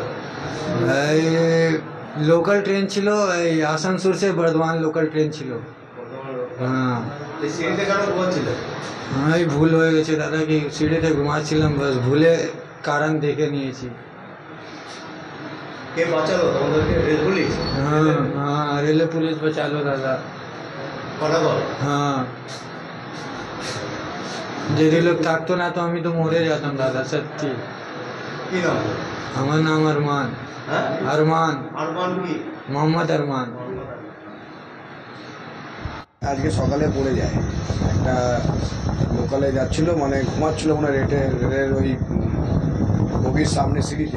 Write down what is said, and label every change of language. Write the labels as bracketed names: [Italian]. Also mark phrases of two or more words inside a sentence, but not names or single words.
[Bangla] এই লোকাল ট্রেন ছিল, এই আসানসোল সে বর্ধমান লোকাল ট্রেন ছিল। হ্যাঁ, এই সিঁড়িতে কেন ঘুমাচ্ছিল? হ্যাঁ, এই ভুল হয়ে গেছে দাদা, কি সিঁড়িতে ঘুমাচ্ছিলাম, বাস ভুলে কারণ দেখে নিয়েছি। কে বাঁচালো তোমাদেরকে? রেল পুলিশ? [Hindi] हाँ हाँ, रेल पुलिस बचा लो दादा। [Bangla] পানাগড়? [Hindi] हाँ, यदि लोग [Bangla] থাকতো না তো আমি তো মরে যেতাম দাদা, সত্যি। কি নাম? আমার নাম আরমান। হ্যাঁ, আরমান, আরমান কি? মোহাম্মদ আরমান। আজকে সকালে পড়ে যায়, একটা লোকালে যাচ্ছিল, মানে ঘুমাচ্ছিল মনে রেলের ওই বগির সামনে সিঁড়িতে।